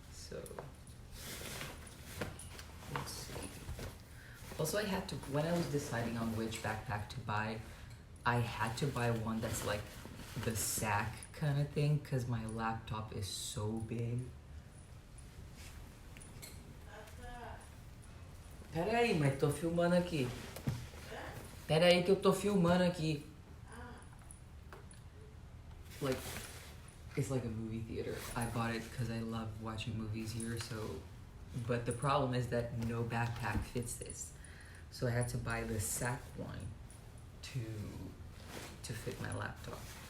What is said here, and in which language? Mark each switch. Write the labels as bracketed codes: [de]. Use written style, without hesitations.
[en] So, let's see. Also, I had to, when I was deciding on which backpack to buy, I had to buy one that's like the sack kind of thing because my laptop is so big. [pt] Pera aí, mas tô filmando aqui. Pera aí que eu tô filmando aqui. [en] Like, it's like a movie theater. I bought it because I love watching movies here, so, but the problem is that no backpack fits this. So I had to buy the sack one to fit my laptop.